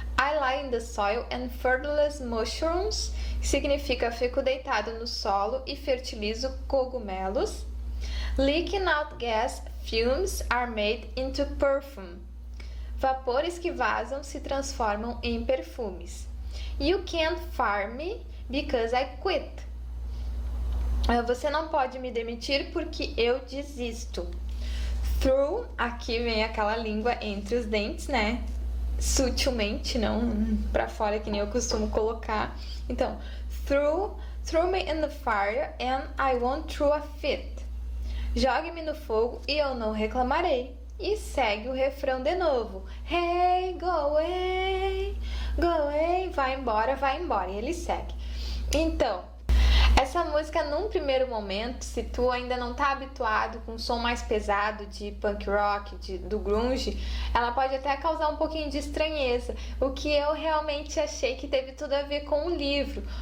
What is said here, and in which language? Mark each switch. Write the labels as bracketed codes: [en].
[en] I lie in the soil and fertilize mushrooms. [pt] Significa fico deitado no solo e fertilizo cogumelos. [en] Leaking out gas fumes are made into perfume. [pt] Vapores que vazam se transformam em perfumes. [en] You can't fire me because I quit. [pt] Você não pode me demitir porque eu desisto. Through, aqui vem aquela língua entre os dentes, né? Sutilmente, não pra fora que nem eu costumo colocar. [en] Então, throw me in the fire and I won't throw a fit. [pt] Jogue-me no fogo e eu não reclamarei. E segue o refrão de novo. [en] Hey, go away, [pt] vai embora, vai embora. E ele segue. Então, Essa música, num primeiro momento, se tu ainda não tá habituado com um som mais pesado de punk rock, do grunge, ela pode até causar um pouquinho de estranheza, o que eu realmente achei que teve tudo a ver com o livro,